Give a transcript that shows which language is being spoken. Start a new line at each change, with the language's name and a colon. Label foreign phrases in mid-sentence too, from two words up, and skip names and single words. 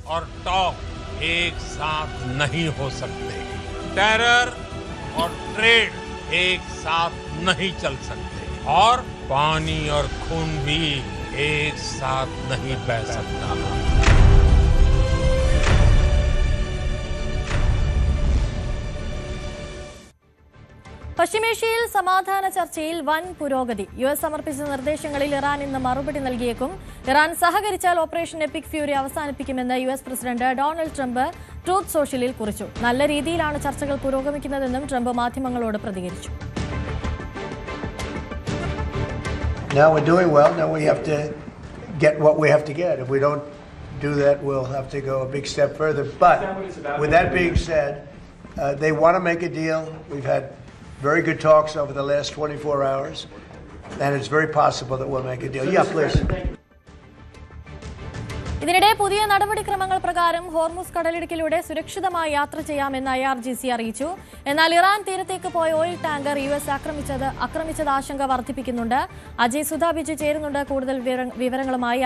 Hindi: टॉक एक साथ नहीं हो सकते। टेरर और ट्रेड एक साथ नहीं चल सकते और पानी और खून भी एक साथ नहीं बह सकता।
Malayalam: പശ്ചിമേഷ്യയിൽ സമാധാന ചർച്ചയിൽ വൻ പുരോഗതി. US സമർപ്പിച്ച നിർദ്ദേശങ്ങളിൽ ഇറാൻ ഇന്ന് മറുപടി നൽകിയേക്കും. ഇറാൻ സഹകരിച്ചാൽ ഓപ്പറേഷൻ എപ്പിക് ഫ്യൂരി അവസാനിപ്പിക്കുമെന്ന് US പ്രസിഡന്റ് ഡൊണാൾഡ് ട്രംപ് ട്രൂത്ത് സോഷ്യലിൽ കുറിച്ചു. നല്ല രീതിയിലാണ് ചർച്ചകൾ പുരോഗമിക്കുന്നതെന്നും ട്രംപ് മാധ്യമങ്ങളോട് പ്രതികരിച്ചു.
English: Now we're doing well. Now we have to get what we have to get. If we don't do that, we'll have to go a big step further. But with that being said, they want to make a deal. We've had very good talks over the last 24 hours, and it's very possible that we'll make a deal. Yeah, please.
Malayalam: ഇതിനിടെ പുതിയ നടപടിക്രമങ്ങൾ പ്രകാരം ഹോർമുസ് കടലിടുക്കിലൂടെ സുരക്ഷിതമായി യാത്ര ചെയ്യാമെന്ന് IRGC അറിയിച്ചു. എന്നാൽ ഇറാൻ തീരത്തേക്ക് പോയ ഓയിൽ ടാങ്കർ US ആക്രമിച്ചത് ആശങ്ക വർദ്ധിപ്പിക്കുന്നുണ്ട്. അജയ് സുധാ ബിജു ചേരുന്നുണ്ട് കൂടുതൽ വിവരങ്ങളുമായി.